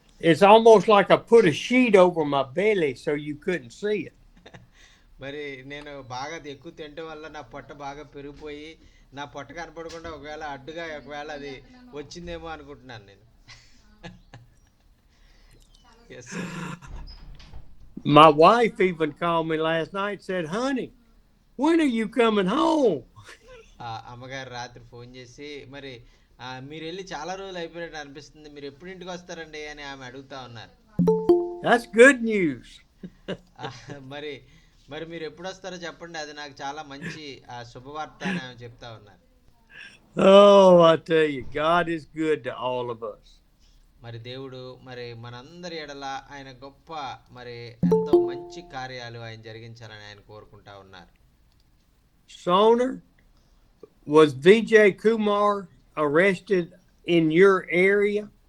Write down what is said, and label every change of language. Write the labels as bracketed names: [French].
[English] It's almost like I put a sheet over my belly so you couldn't see it. [Telugu] మరి నేను బాగా ఎక్కువ తినటం వల్ల నా పొట్ట బాగా పెరిగిపోయి నా పొట్ట కనపడకుండా ఒకవేళ అడ్డుగా ఒకవేళ అది వచ్చిందేమో అనుకుంటున్నాను నేను. [English] Yes. My wife even called me last night and said, Honey, when are you coming home? [Telugu] అమ్మగారు రాత్రి ఫోన్ చేసి మరి మీరు వెళ్ళి చాలా రోజులు అయిపోయినట్టు అనిపిస్తుంది, మీరు ఎప్పుడు ఇంటికి వస్తారండి అని ఆమె అడుగుతా ఉన్నారు. [English] That's good news. [Telugu] ఆ, మరి మరి మీరు ఎప్పుడు వస్తారో చెప్పండి, అది నాకు చాలా మంచి శుభవార్త అని ఆమె చెప్తా ఉన్నారు. [English] Oh, I tell you, God is good to all of us. [Telugu] మరి దేవుడు మరి మనందరి ఎడల ఆయన గొప్ప మరి ఎంతో మంచి కార్యాలు ఆయన జరిగించాలని ఆయన కోరుకుంటా ఉన్నారు. [English] Soner, was VJ Kumar arrested in your area?